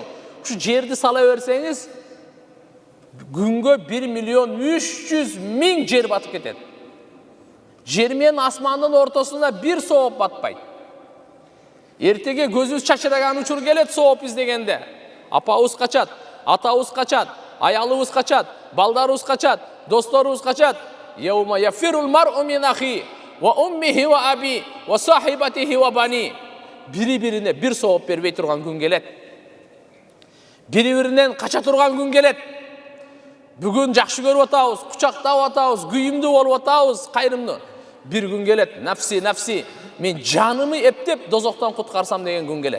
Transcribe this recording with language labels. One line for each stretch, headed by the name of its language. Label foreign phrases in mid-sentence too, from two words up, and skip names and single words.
Kyrgyz: Ушу жерди сала берсеңиз, күнгө 1.300.000 жер батып кетет. Жер менен асмандын ортосунда бир сооп батпайт. Эртеге көзүбүз чачыраган учур келет сооп издегенде. Апабыз качат, атабыз качат, аялыбыз качат, балдарыбыз качат, досторубуз качат.
Arabic: يوم يفر المرء من أخيه وأمه وأبيه وصاحبته وبنيه.
Kyrgyz: Бири-бирине бир сооп бербей турган күн келет. Бири-биринен кача турган күн келет. Бүгүн жакшы көрүп атабыз, кучактап атабыз, күйүмдүү болуп атабыз, кайрымдуу. Бир күн келет, нафси, мен жанымы эптеп дозоктон куткарсам деген күн келет.